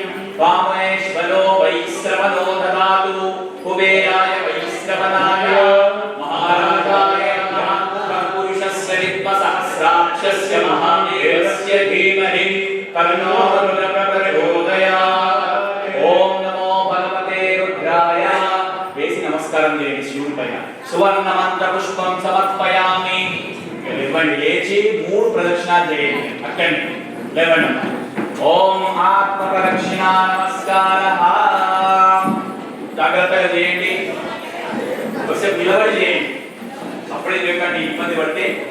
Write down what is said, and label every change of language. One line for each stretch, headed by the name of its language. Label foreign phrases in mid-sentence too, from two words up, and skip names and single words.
Sanskrit: वामहेश्वरो वैश्रवणो ददातु कुबेराय वैश्रवणाय महाराजाय पुरुषस्य विद्मसहस्राक्षस्य महावीरस्य धीमहि तन्नो प्रचोदयात्। ओम नमो भगवते रुद्राय।
Telugu: వేసి నమస్కారం చేయండి శివుడి పైన.
Sanskrit: సువర్ణ మంత్ర పుష్పం సమర్పయామి.
Telugu: లేవండి, లేచి 3 ప్రదక్షిణాలు చేయండి. అక్కడి లేవండి.
Sanskrit: ఓం ఆత్మ ప్రదక్షిణ నమస్కారః.
Telugu: జాగ్రత్తగా చేయండి, ఒకసారి నిలబడి చేయండి, అప్పుడే లేకండి ఇబ్బంది పడితే.